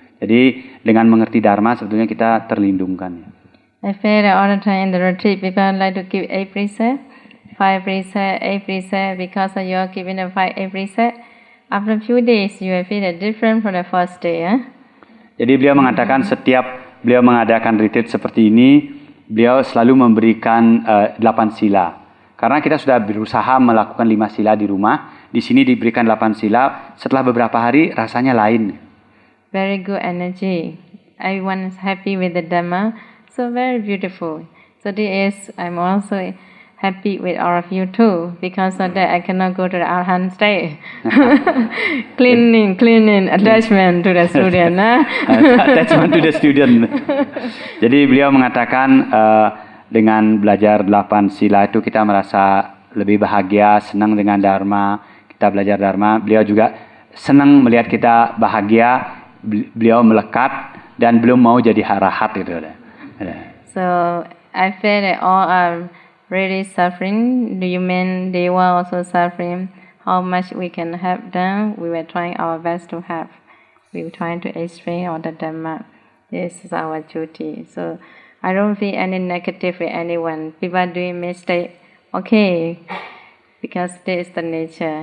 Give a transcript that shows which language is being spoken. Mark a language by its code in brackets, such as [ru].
[id] Jadi dengan mengerti dharma sebetulnya kita terlindungkan. [en] I feel that all the time in the retreat, people like to keep 8 precepts, 5 precepts, 8 precepts, because you are keeping the 8 precepts. After a few days, you will feel it different from the first day. [id] Jadi beliau mengatakan setiap beliau mengadakan retreat seperti ini, beliau selalu memberikan 8 sila. Karena kita sudah berusaha melakukan 5 sila di rumah, di sini diberikan 8 sila, setelah beberapa hari rasanya lain. [en] Very good energy. Everyone is happy with the Dhamma. So very beautiful. So I'm also happy with all of you too, because of that I cannot go to the Arahant state. Cleaning, attachment to the student. Attachment to the student. [id] Jadi beliau mengatakan dengan belajar 8 sila itu kita merasa lebih bahagia, senang dengan dharma. Kita belajar dharma, beliau juga senang melihat kita bahagia, beliau melekat dan belum mau jadi arahat gitu. [en] So I feel that all are really suffering. The human, they were also suffering. How much we can help them, we were trying our best to help. We try to explain all the Dhamma. This is our duty. So I don't feel any negative with anyone. People doing mistake, okay, because this is the nature.